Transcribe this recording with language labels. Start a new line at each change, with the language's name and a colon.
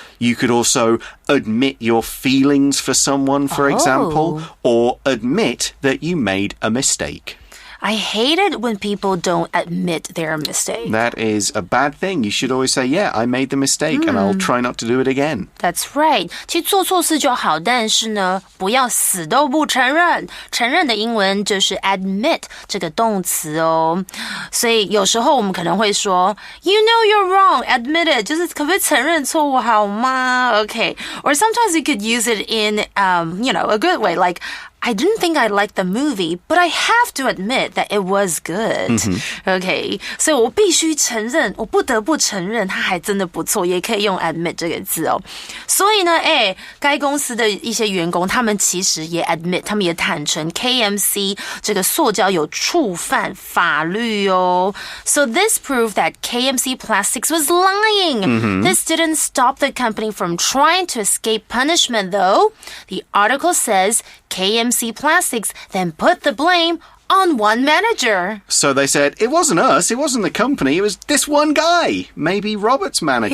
English: You could also admit your feelings for someone, for example, or admit that you made a mistake. I hate it when people don't admit their mistake. That is a bad thing. You should always say, yeah, I made the mistake and I'll try not to do it again. That's right.
Chinese: 其实做错事就好，但是呢，不要死都不承认。承认的英文就是 admit 这个动词哦。所以有时候我们可能会说
English: You know you're wrong, admit it.
Chinese: 就是可不可以承认错误好吗 Okay.
English: Or sometimes you could use it in, a good way. Like, I didn't think I liked the movie, but I have to admit that it was good. Okay.
Chinese: 所以我必须承认，我不得不承认它还真的不错，也可以用 admit 这个字哦。所以呢，该公司的一些员工，他们其实也 admit， 他们也坦诚 KMC 这个塑胶有触犯法律哦。
English: So this proved that KMC Plastics was lying. This didn't stop the company from trying to escape punishment, though. The article says KMC Plastics then put the blame on one manager. So they said, it wasn't us, it wasn't the company, it was this one guy, maybe Robert's manager.